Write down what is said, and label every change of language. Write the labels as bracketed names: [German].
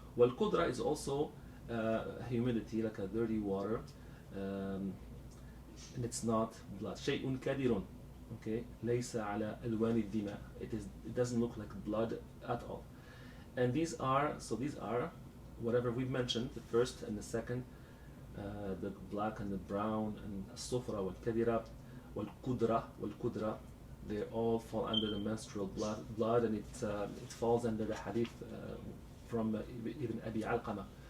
[English] والقدرة is also humidity, like a dirty water, and it's not blood. [Arabic] شيء كدر, okay, ليس على ألوان الدماء. [English] It doesn't look like blood at all. And these are whatever we've mentioned, the first and the second, the black and the brown, and [Arabic] الصفرة والكدرة والقدرة, [English] they all fall under the menstrual blood, and it falls under the hadith from Ibn Abi Alqama,